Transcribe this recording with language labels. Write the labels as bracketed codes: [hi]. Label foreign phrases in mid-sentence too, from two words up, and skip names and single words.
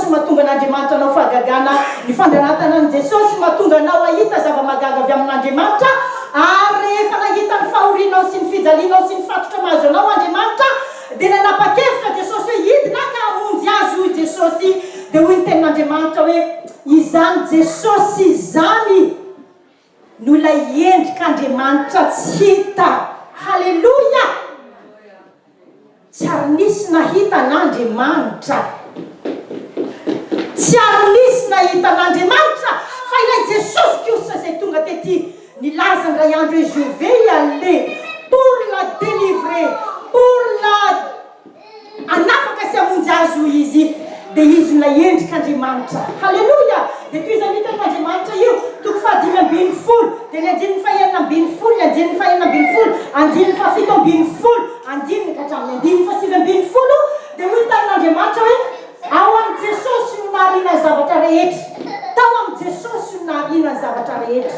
[mg] mahatonga an'Andriamanitra anao fahagagana, ny fanandratana an' Jesosy mahatonga anao ahita zava-magaga avy amin'Andriamanitra, ary rehefa nahita ny fahorinao sy ny fijalianao sy ny fatotra mahazo anao Andriamanitra dia nanapa-kevitra Jesosy hoe hidina ka hamonjy azy hoy Jesosy dia hoy ny tenin'Andriamanitra hoe izany Jesosy izany no ilay endrik'Andriamanitra tsy hita. Halleluja. Tsy ary nisy nahita an'Andriamanitra, tsy ary nisy nahita an'Andriamanitra fa ilay Jesosy Kristy izay tonga tety nilaza ndray andro hoe [fr] je vais y aller pour la délivrer, pour la [mg] anafaka sy hamonjy azy hoy izy dia izy ilay endrik'Andriamanitra. Halleluja. Dia toy izany hitan'Andriamanitra io toko 5:10 dia ny 9:9, ny 9:9, 9:7, andininy ka hatramin'ny 9:7 dia hoy hitan'Andriamanitra hoe ao amin'ny Jesosy no nahariana ny zavatra rehetra, tao amin'ny Jesosy no nahariana ny zavatra rehetra.